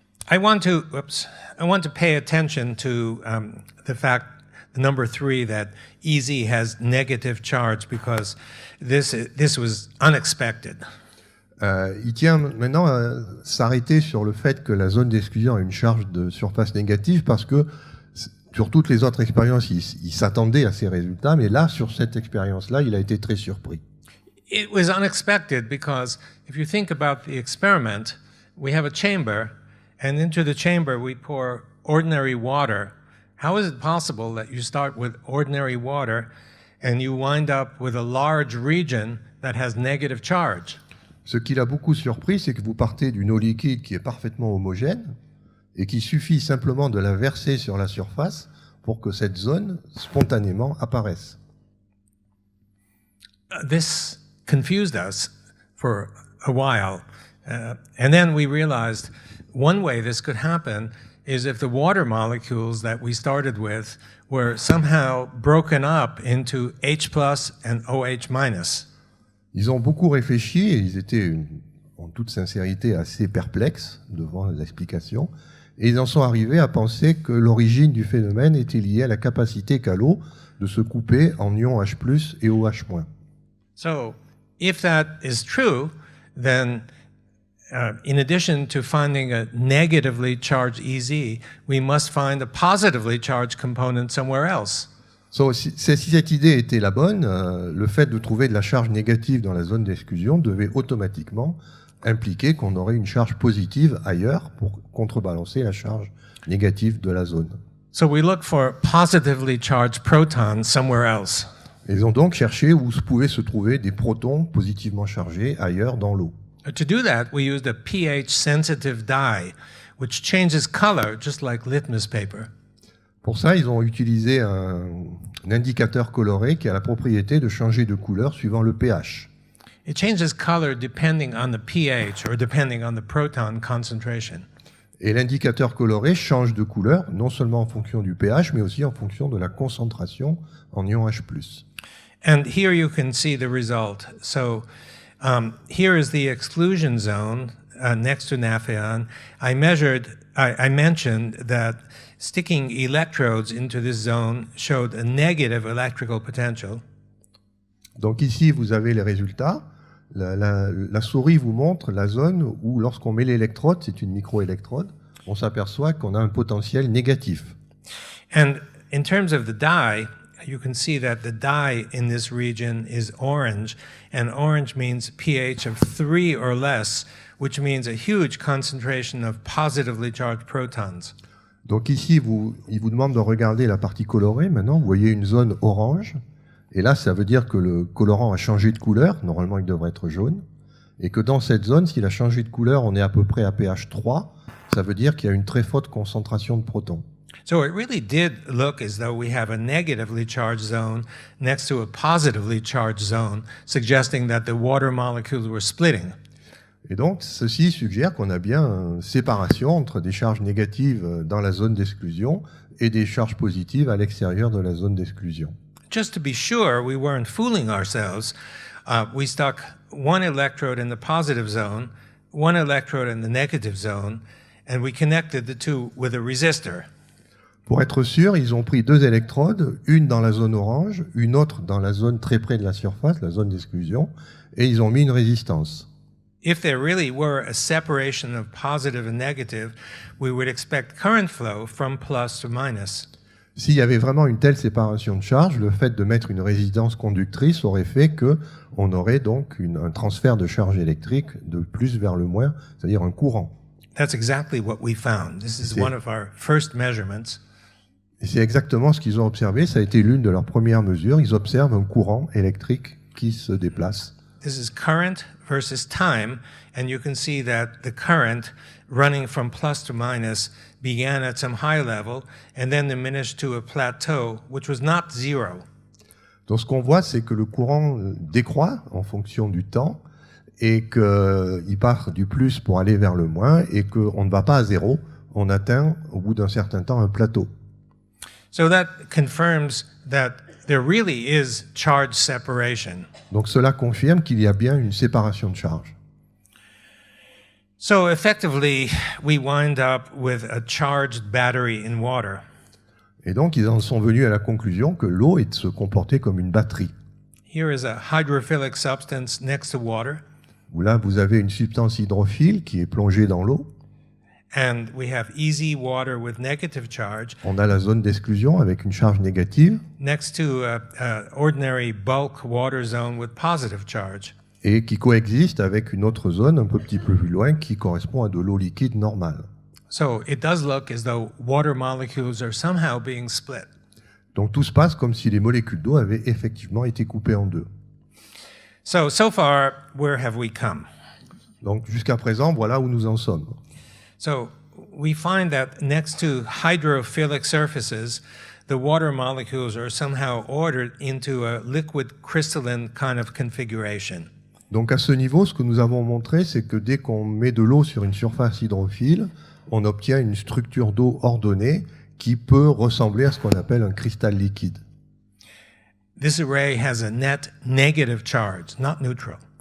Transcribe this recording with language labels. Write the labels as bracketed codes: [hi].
[en] I want to pay attention to the fact, the number 3, that EZ has negative charge because this was unexpected. [fr] Il tient maintenant à s'arrêter sur le fait que la zone d'exclusion a une charge de surface négative parce que sur toutes les autres expériences, il s'attendait à ces résultats, mais là, sur cette expérience-là, il a été très surpris. [en] It was unexpected because if you think about the experiment, we have a chamber, and into the chamber we pour ordinary water. How is it possible that you start with ordinary water and you wind up with a large region that has negative charge? [fr] Ce qui l'a beaucoup surpris, c'est que vous partez d'une eau liquide qui est parfaitement homogène et qu'il suffit simplement de la verser sur la surface pour que cette zone spontanément apparaisse. [en] This confused us for a while, and then we realized one way this could happen is if the water molecules that we started with were somehow broken up into H+ and OH-. [fr] Ils ont beaucoup réfléchi et ils étaient, en toute sincérité, assez perplexes devant l'explication. Et ils en sont arrivés à penser que l'origine du phénomène était liée à la capacité qu'a l'eau de se couper en ions H+ et OH-. [en] So, if that is true, then in addition to finding a negatively charged EZ, we must find a positively charged component somewhere else. [fr] So, si cette idée était la bonne, le fait de trouver de la charge négative dans la zone d'exclusion devait automatiquement impliquer qu'on aurait une charge positive ailleurs pour contrebalancer la charge négative de la zone. [en] So we look for positively charged protons somewhere else. [fr] Ils ont donc cherché où pouvaient se trouver des protons positivement chargés ailleurs dans l'eau. [en] To do that, we used a pH-sensitive dye, which changes color just like litmus paper. [fr] Pour ça, ils ont utilisé un indicateur coloré qui a la propriété de changer de couleur suivant le pH. [en] It changes color depending on the pH or depending on the proton concentration. [fr] Et l'indicateur coloré change de couleur, non seulement en fonction du pH, mais aussi en fonction de la concentration en ions H+. [en] And here you can see the result. So here is the exclusion zone next to Napheon. I mentioned that sticking electrodes into this zone showed a negative electrical potential. [fr] Donc ici, vous avez les résultats. La souris vous montre la zone où, lorsqu'on met l'électrode, c'est une microélectrode, on s'aperçoit qu'on a un potentiel négatif. [en] And in terms of the dye, you can see that the dye in this region is orange, and orange means pH of 3 or less, which means a huge concentration of positively charged protons. [fr] Donc ici, il vous demande de regarder la partie colorée. Maintenant, vous voyez une zone orange. Et là, ça veut dire que le colorant a changé de couleur. Normalement, il devrait être jaune. Et que dans cette zone, s'il a changé de couleur, on est à peu près à pH 3. Ça veut dire qu'il y a une très forte concentration de protons. [en] So it really did look as though we have a negatively charged zone next to a positively charged zone, suggesting that the water molecules were splitting. [fr] Et donc, ceci suggère qu'on a bien une séparation entre des charges négatives dans la zone d'exclusion et des charges positives à l'extérieur de la zone d'exclusion. [en] Just to be sure we weren't fooling ourselves, we stuck one electrode in the positive zone, one electrode in the negative zone, and we connected the two with a resistor. [fr] Pour être sûr, ils ont pris 2 électrodes, une dans la zone orange, une autre dans la zone très près de la surface, la zone d'exclusion, et ils ont mis une résistance. [en] If there really were a separation of positive and negative, we would expect current flow from plus to minus. [fr] S'il y avait vraiment une telle séparation de charge, le fait de mettre une résistance conductrice aurait fait qu'on aurait donc un transfert de charge électrique de plus vers le moins, c'est-à-dire un courant. [en] That's exactly what we found. This is one of our first measurements. [fr] Et c'est exactement ce qu'ils ont observé, ça a été l'une de leurs premières mesures. Ils observent un courant électrique qui se déplace. [en] This is current versus time, and you can see that the current running from plus to minus began at some high level and then diminished to a plateau, which was not zero. [fr] Donc ce qu'on voit, c'est que le courant décroît en fonction du temps et qu'il part du plus pour aller vers le moins et qu'on ne va pas à zéro, on atteint au bout d'un certain temps un plateau. [en] So that confirms that there really is charge separation. [fr] Donc cela confirme qu'il y a bien une séparation de charge. [en] So effectively, we wind up with a charged battery in water. [fr] Et donc, ils en sont venus à la conclusion que l'eau est de se comporter comme une batterie. [en] Here is a hydrophilic substance next to water, [fr] Où là, vous avez une substance hydrophile qui est plongée dans l'eau. [en] and we have easy water with negative charge [fr] On a la zone d'exclusion avec une charge négative [en] next to a ordinary bulk water zone with positive charge. [fr] et qui coexiste avec une autre zone un petit peu plus loin qui correspond à de l'eau liquide normale. [en] So it does look as though water molecules are somehow being split. [fr] Donc tout se passe comme si les molécules d'eau avaient effectivement été coupées en deux. [en] So far, where have we come? [fr] Donc jusqu'à présent, voilà où nous en sommes. [en] So we find that next to hydrophilic surfaces, the water molecules are somehow ordered into a liquid crystalline kind of configuration. [fr] Donc à ce niveau, ce que nous avons montré, c'est que dès qu'on met de l'eau sur une surface hydrophile, on obtient une structure d'eau ordonnée qui peut ressembler à ce qu'on appelle un cristal liquide. [en] This array has a net negative charge, not neutral.